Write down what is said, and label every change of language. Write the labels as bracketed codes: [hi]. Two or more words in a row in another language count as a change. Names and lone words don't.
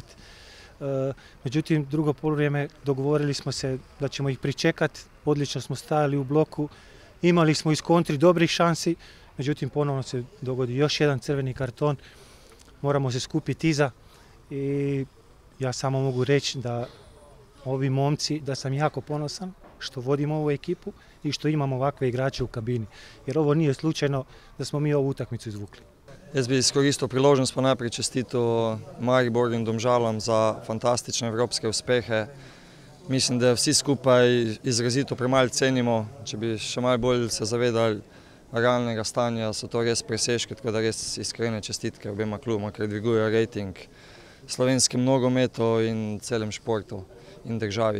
[hr] Međutim, drugo poluvrijeme dogovorili smo se da ćemo ih pričekati, odlično smo stajali u bloku Imali smo iz kontri dobrih šansi, međutim ponovno se dogodi još jedan crveni karton. Moramo se skupiti iza i ja samo mogu reći da ovi momci, da sam jako ponosan što vodimo ovu ekipu i što imamo ovakve igrače u kabini. Jer ovo nije slučajno da smo mi ovu utakmicu izvukli. [sl] Jaz bi izkoristil priložnost pa najprej čestital Mariboru in Domžalam za fantastične evropske uspehe. Mislim, da vsi skupaj izrazito premalo cenimo. Če bi še malo bolj se zavedali realnega stanja, so to res presežki, tako da res iskrene čestitke obema kluboma, ker dvigujejo rejting slovenskim nogometu in celem športu in državi.